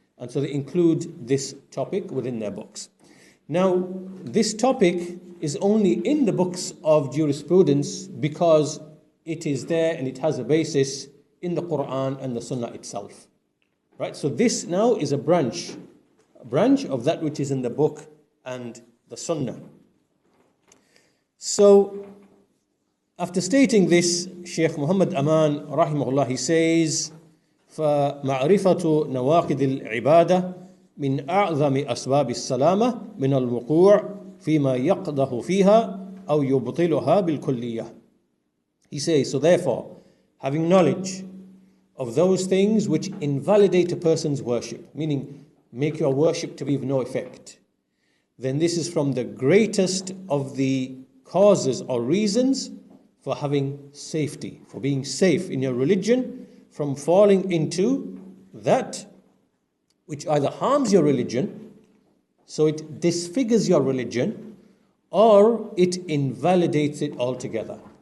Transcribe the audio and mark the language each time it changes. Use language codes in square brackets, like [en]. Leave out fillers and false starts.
[en] And so they include this topic within their books. Now, this topic is only in the books of jurisprudence because it is there and it has a basis in the Quran and the Sunnah itself. Right? So this now is a branch of that which is in the book and the Sunnah. So, after stating this, Shaykh Muhammad Aman, Rahimahullah, he says, [ar] فَمَعْرِفَةُ نَوَاقِدِ الْعِبَادَةِ مِنْ أَعْظَمِ أَسْبَابِ السَّلَامَةِ مِنَ الْوُقُوعِ فِيمَا يَقْدَحُ فِيهَا أَوْ يُبْطِلُهَا بِالْكُلِّيَّةِ. [en] He says, so therefore, having knowledge of those things which invalidate a person's worship, meaning make your worship to be of no effect, then this is from the greatest of the causes or reasons for having safety, for being safe in your religion from falling into that which either harms your religion, so it disfigures your religion, or it invalidates it altogether.